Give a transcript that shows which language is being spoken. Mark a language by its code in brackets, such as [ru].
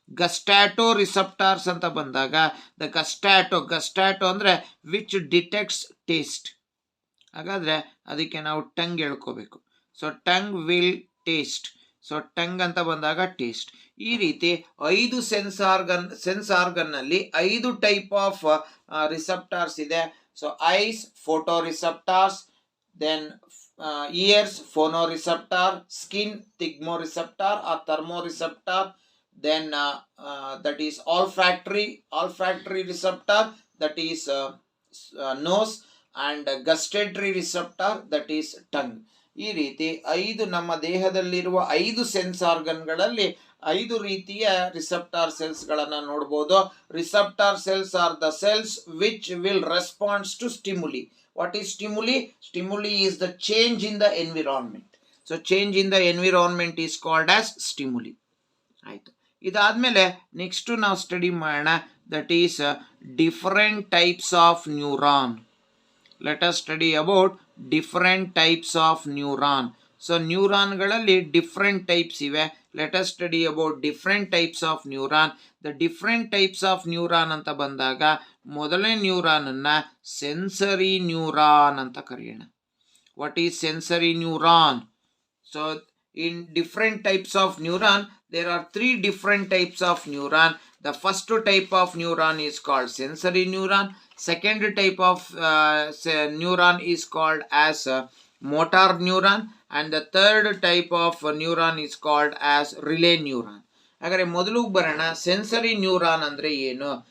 [en] gustatory receptors [kn] ಅಂತ ಬಂದಾಗ [en] the gustatory [kn] ಅಂದರೆ [en] Which detects taste. [kn] ಹಾಗಾದರೆ ಅದಕ್ಕೆ ನಾವು tongue ಹೇಳ್ಕೋಬೇಕು. [en] So tongue will taste. [kn] So tongue ಅಂತ ಬಂದಾಗ ಟೇಸ್ಟ್. ಈ ರೀತಿ 5 ಸೆನ್ಸ್ ಆರ್ಗನ್ನಲ್ಲಿ 5 [en] type of receptors [kn] ಇದೆ. [en] So eyes photo receptors, then ears phonoreceptor, skin thigmoreceptor or thermoreceptor, then that is olfactory receptor, that is nose, and gustatory receptor, that is tongue. [kn] ಈ ರೀತಿ 5 ನಮ್ಮ ದೇಹದಲ್ಲಿರುವ 5 sense ಆರ್ಗನ್ಗಳಲ್ಲಿ 5 ರೀತಿಯ receptor ಸೆಲ್ಸ್ಗಳನ್ನು ನೋಡ್ಬೋದು. [en] Receptor cells are the cells which will response to stimuli. What is stimuli? Stimuli is the change in the environment. So change in the environment is called as stimuli. [kn] ಆಯಿತು. ಇದಾದಮೇಲೆ [en] Next ನಾವು study ಮಾಡೋಣ, that is different types of neuron. Let us study about different types of neuron. So [kn] ನ್ಯೂರಾನ್ಗಳಲ್ಲಿ [en] Different types ಇವೆ. Let us study about different types of neuron. The different types of neuron [kn] ಅಂತ ಬಂದಾಗ ಮೊದಲನೇ ನ್ಯೂರಾನನ್ನು [en] sensory neuron [kn] ಅಂತ ಕರೆಯೋಣ. [en] What is sensory neuron? So in different types of neuron, there are three different types of neuron. The first type of neuron is called sensory neuron. Second type of neuron is called as motor neuron, and the third type of neuron is called as relay neuron. [kn] ಹಾಗಾದ್ರೆ ಮೊದಲು ಬರೋಣ sensory neuron ಅಂದ್ರೆ ಏನು.